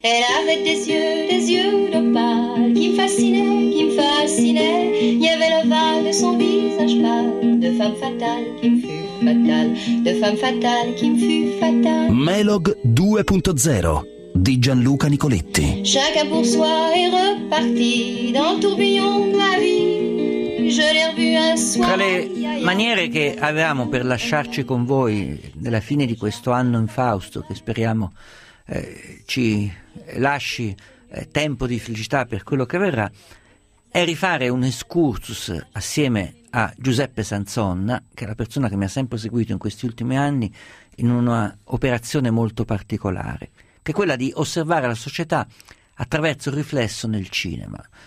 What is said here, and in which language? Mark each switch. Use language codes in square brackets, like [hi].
[fr] Elle avait des yeux d'opale, qui me fascinaient. Il y avait l'ovale de son visage pâle, de femme fatale qui me fut fatale, de femme fatale qui me fut fatale. [it] Melog 2.0 di Gianluca Nicoletti. [fr] Chacun pour soi est reparti dans le tourbillon de la vie. Je l'ai revu un soir. [it] Tra le maniere che avevamo per lasciarci con voi nella fine di questo anno in Fausto, che speriamo ci lasci tempo di felicità per quello che verrà, è rifare un excursus assieme a Giuseppe Sansonna, che è la persona che mi ha sempre seguito in questi ultimi anni, in una operazione molto particolare, che è quella di osservare la società attraverso il riflesso nel cinema.